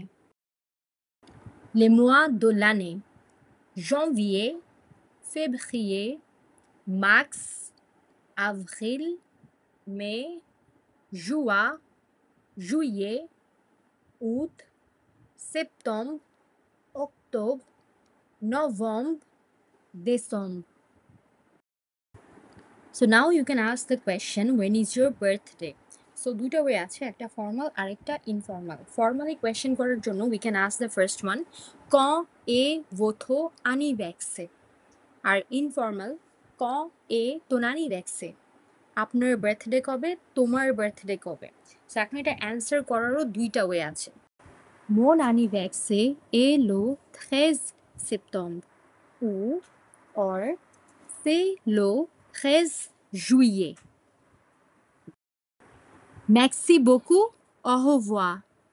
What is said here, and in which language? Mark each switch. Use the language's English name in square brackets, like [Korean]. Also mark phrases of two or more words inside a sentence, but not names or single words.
[French] Les mois de l'année. Janvier, février, mars, avril, mai, juin, juillet, août, septembre, octobre, [English] november, December. So now you can ask the question, when is your birthday? [Bangla] So দুটো ওয়ে আছে, একটা ফর্মাল আর একটা ইনফর্মাল। [English] formally question [Bangla] করার জন্য [English] we can ask the first one, [French] quand est votre anniversaire? [Bangla] আর ইনফর্মাল, [French] quand est ton anniversaire? [Bangla] আপনার বার্থডে কবে, তোমার বার্থডে কবে? সো এখন এটা অ্যান্সার করারও দুইটা ওয়ে আছে। [French] Mon anniversaire est le 13 septembre ou or c'est le 13 juillet. Merci beaucoup. Au revoir.